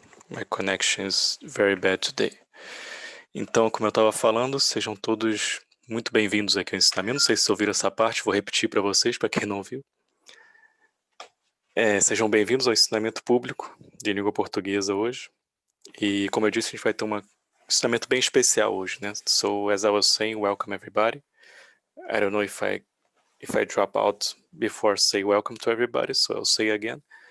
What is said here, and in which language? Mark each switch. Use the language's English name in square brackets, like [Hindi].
[English] My connection is very bad today. [Portuguese] Então, como eu estava falando, sejam todos muito bem-vindos aqui ao Ensinamento. Não sei se ouviram essa parte, vou repetir para vocês, para quem não ouviu. Sejam bem-vindos ao Ensinamento Público de língua portuguesa hoje. E, como eu disse, a gente vai ter um ensinamento bem especial hoje, né? [English] So, as I was saying, welcome everybody. I don't know if I drop out before say welcome to everybody, so I'll say again.